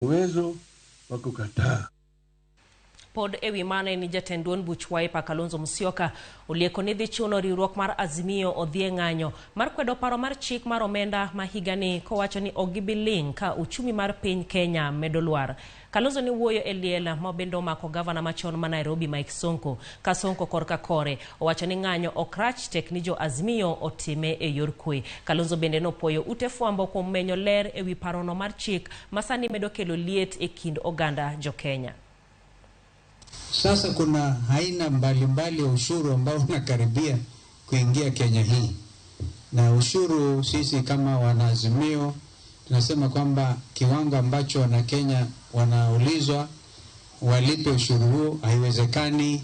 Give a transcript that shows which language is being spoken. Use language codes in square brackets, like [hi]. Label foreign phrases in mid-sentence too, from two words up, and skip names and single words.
[sw] uwezo wa kukataa. [luo] Pod ewi mane ni jatendon buch Wiper Kalonzo Musyoka ulieko nidhi chuno riwruok mar Azimio odhie ng'anyo mar kwedo paro mar chik mar omenda ma higani kowacho ni ogibiling ka uchumi mar piny Kenya medo lwar. Kalonzo ni wuoyo e liel mabendo mako gavana machon ma Nairobi Mike Sonko ka Sonko korka kore owacho ni ng'anyo okrach tek ni jo Azimio otime e yor kwe. Kalonzo bende nopuoyo ute fwambo kuom menyo ler ewi parono mar chik masani medo kelo liet e kind oganda jo Kenya. [sw] Sasa kuna aina mbalimbali ya ushuru ambao unakaribia kuingia Kenya hii. Na ushuru sisi kama wanaazimio tunasema kwamba kiwango ambacho wana Kenya wanaulizwa walipe ushuru huo haiwezekani.